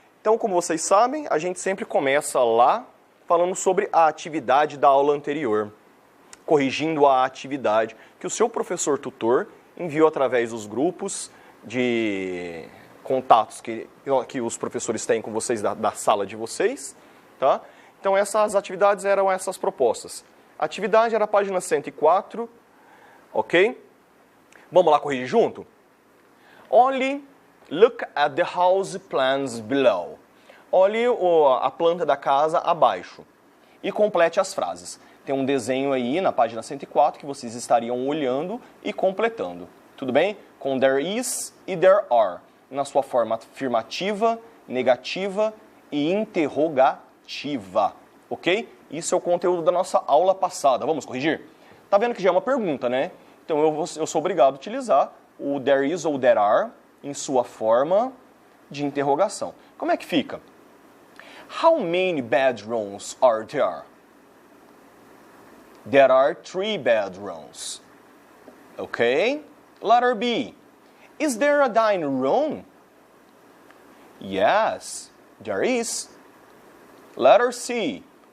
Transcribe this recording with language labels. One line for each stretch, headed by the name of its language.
Portuguese: Então, como vocês sabem, a gente sempre começa lá falando sobre a atividade da aula anterior, corrigindo a atividade que o seu professor tutor enviou através dos grupos de contatos que os professores têm com vocês da sala de vocês, tá? Então, essas atividades eram essas propostas. A atividade era a página 104, ok? Vamos lá corrigir junto?
English: Only look at the house plans below.
Portuguese: Olhe a planta da casa abaixo e complete as frases. Tem um desenho aí na página 104 que vocês estariam olhando e completando. Tudo bem? Com there is e there are, na sua forma afirmativa, negativa e interrogativa. Ok? Isso é o conteúdo da nossa aula passada. Vamos corrigir? Tá vendo que já é uma pergunta, né? Então eu sou obrigado a utilizar o there is ou there are em sua forma de interrogação. Como é que fica?
English: How many bedrooms are there? There are 3 bedrooms. Okay? Letter B. Is there a dining room? Yes, there is. Letter C.